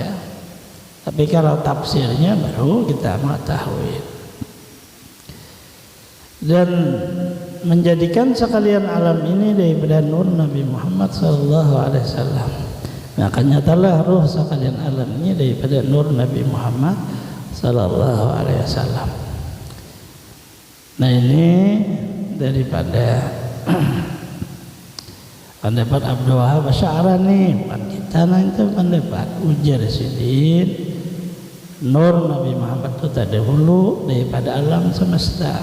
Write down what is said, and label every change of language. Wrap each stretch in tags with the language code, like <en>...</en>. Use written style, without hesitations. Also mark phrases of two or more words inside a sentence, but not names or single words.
<bjn>Tapi kalau tafsirnya baru kita mengetahui. Dan menjadikan sekalian alam ini daripada nur Nabi Muhammad</bjn> <ar>صلى الله عليه وسلم.</ar> <bjn>Maka nyatalah ruh sekalian alam ini daripada nur Nabi Muhammad</bjn> <ar>صلى الله عليه وسلم.</ar> <bjn>Nah, ini daripada pendapat Abdul Wahab Asy'arani, kita nanti pendapat ujar sidin nur Nabi Muhammad itu terdahulu daripada alam semesta.</bjn>